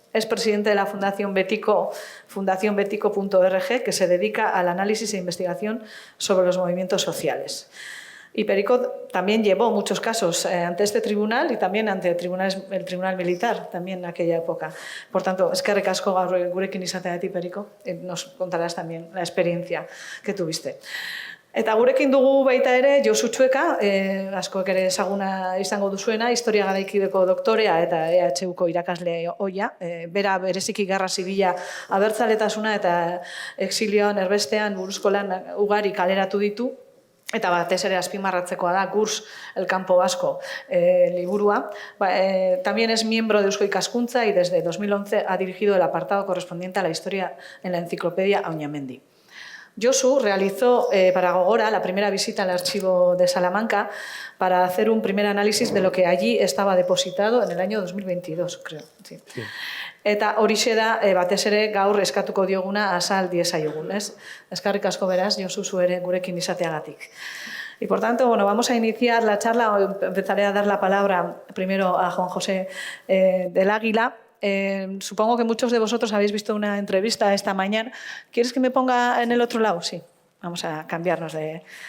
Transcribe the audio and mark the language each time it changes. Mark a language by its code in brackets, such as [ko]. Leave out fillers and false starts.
[es] Es presidente de la Fundación Betico, fundacionbetico.org, que se dedica al análisis e investigación sobre los movimientos sociales. Y Perico también llevó muchos casos ante este tribunal y también ante el tribunal militar, también en aquella época. Por tanto, [eu] eskerrik asko gaur gurekin izateagatik, [es] Perico. Nos contarás también la experiencia que tuviste. [eu] Eta gurekin dugu baita ere Josu Txueka, askoek ere ezaguna izango duzuena, historia garaikideko doktorea eta EHUko irakasle ohia. Bera bereziki gerra zibila abertzaletasuna eta exilioan erbestean buruzko lan ugari kaleratu ditu. Eta batez ere azpimarratzekoa da Gurs el campo vasco liburua. [es] También es miembro de Eusko Ikaskuntza y desde 2011 ha dirigido el apartado correspondiente a la historia en la enciclopedia Auñamendi. Josu realizó para Gogora la primera visita al archivo de Salamanca para hacer un primer análisis de lo que allí estaba depositado en el año 2022, creo. Sí. Sí. [eu] Eta horixe da, batez ere, gaur eskatuko dioguna azal diezaiogun, ez? Eskerrik asko beraz, Josu, zu ere gurekin izateagatik. [es] Y por tanto, bueno, vamos a iniciar la charla. Empezaré a dar la palabra primero a Juan José del Águila. Supongo que muchos de vosotros habéis visto una entrevista esta mañana. ¿Quieres que me ponga en el otro lado? Sí, vamos a cambiarnos de...